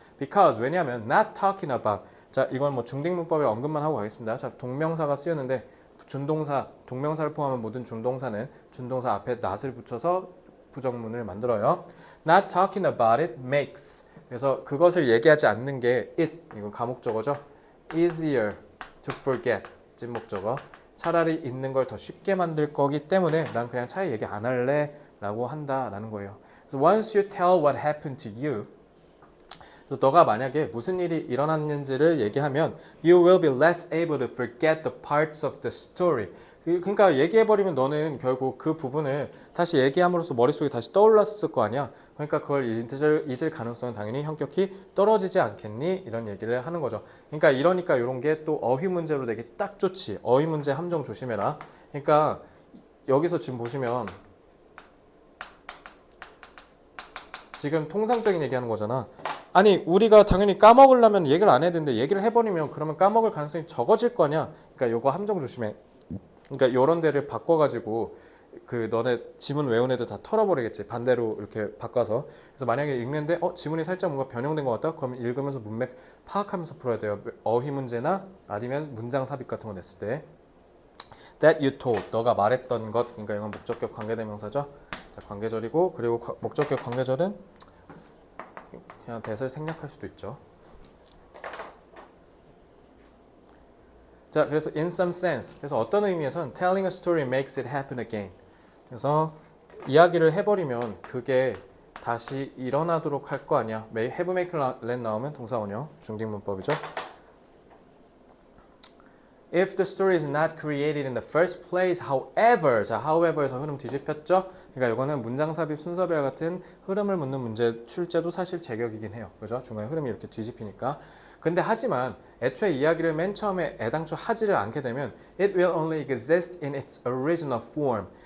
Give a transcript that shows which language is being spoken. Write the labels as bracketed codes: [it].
[en] Because [ko] 왜냐하면 [en] not talking about. [ko] 자, 이건 뭐 중딩문법에 언급만 하고 가겠습니다. 자, 동명사가 쓰였는데 준동사, 동명사를 포함한 모든 준동사는 준동사 앞에 not을 붙여서 부정문을 만들어요. [en] Not talking about it makes. [ko] 그래서 그것을 얘기하지 않는 게 it, 이건 가목적어죠. [en] Easier to forget, [ko] 찐목적어. 차라리 잊는 걸 더 쉽게 만들 거기 때문에 난 그냥 차라리 얘기 안 할래 라고 한다라는 거예요. [en] 그래서 once you tell what happened to you, [ko] 그래서 너가 만약에 무슨 일이 일어났는지를 얘기하면 [en] you will be less able to forget the parts of the story. [ko] 그러니까 얘기해버리면 너는 결국 그 부분을 다시 얘기함으로써 머릿속에 다시 떠올랐을 거 아니야. 그러니까 그걸 잊을 가능성은 당연히 현격히 떨어지지 않겠니? 이런 얘기를 하는 거죠. 그러니까 이러니까 이런 게 또 어휘 문제로 되게 딱 좋지. 어휘 문제 함정 조심해라. 그러니까 여기서 지금 보시면 지금 통상적인 얘기하는 거잖아. 아니 우리가 당연히 까먹으려면 얘기를 안 해야 되는데 얘기를 해버리면 그러면 까먹을 가능성이 적어질 거냐. 그러니까 요거 함정 조심해. 그러니까 요런 데를 바꿔가지고 그 너네 지문 외운 애들 다 털어버리겠지. 반대로 이렇게 바꿔서. 그래서 만약에 읽는데 지문이 살짝 뭔가 변형된 것 같다? 그러면 읽으면서 문맥 파악하면서 풀어야 돼요. 어휘 문제나 아니면 문장 삽입 같은 거 냈을 때. [en] That you told, [ko] 너가 말했던 것. 그러니까 이건 목적격 관계대명사죠. 자, 관계절이고 그리고 목적격 관계절은 그냥 대사를 생략할 수도 있죠. [en] 자, 그래서 in some sense. [ko] 그래서 어떤 의미에서는 [en] telling a story makes it happen again. [ko] 그래서 이야기를 해버리면 그게 다시 일어나도록 할 거 아니야. have, make, let 나오면 동사원형 중딩문법이죠. [en] If the story is not created in the first place, however. [ko] 자, however에서 흐름 뒤집혔죠. 그러니까 이거는 문장 삽입 순서별 같은 흐름을 묻는 문제 출제도 사실 제격이긴 해요. 그죠? 중간에 흐름이 이렇게 뒤집히니까. 근데 하지만 애초에 이야기를 맨 처음에 애당초 하지를 않게 되면 [en] it will only exist in its original form.